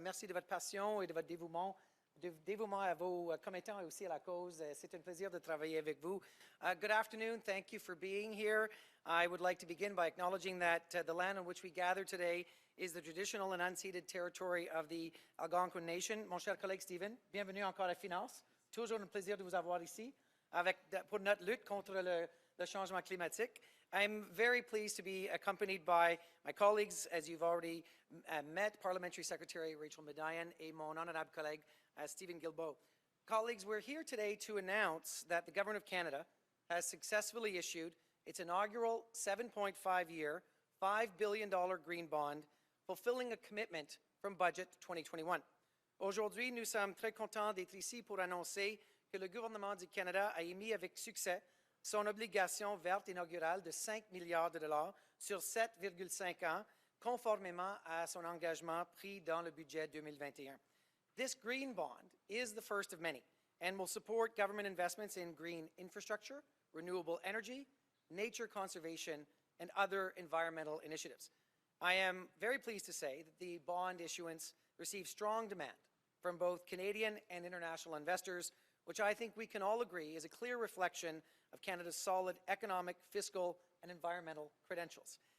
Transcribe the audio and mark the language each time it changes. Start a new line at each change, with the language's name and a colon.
French: Merci de votre passion et de votre dévouement à vos commettants et aussi à la cause. C'est un plaisir de travailler avec vous.
English: Good afternoon. Thank you for being here. I would like to begin by acknowledging that the land on which we gather today is the traditional and unceded territory of the Algonquin Nation.
French: Mon cher collègue Steven, bienvenue encore à Finance. Toujours un plaisir de vous avoir ici pour notre lutte contre le changement climatique.
English: I'm very pleased to be accompanied by my colleagues, as you've already met, Parliamentary Secretary Rachel Bendayan
French: et mon honorable collègue
English: Steven Guilbeault. Colleagues, we're here today to announce that the Government of Canada has successfully issued its inaugural 7.5-year, $5 billion green bond, fulfilling a commitment from Budget 2021.
French: Aujourd'hui, nous sommes très contents d'être ici pour annoncer que le gouvernement du Canada a émis avec succès son obligation verte inaugurale de 5 milliards de dollars sur 7,5 ans, conformément à son engagement pris dans le budget 2021.
English: This green bond is the first of many and will support government investments in green infrastructure, renewable energy, nature conservation, and other environmental initiatives. I am very pleased to say that the bond issuance received strong demand from both Canadian and international investors, which I think we can all agree is a clear reflection of Canada's solid economic, fiscal, and environmental credentials.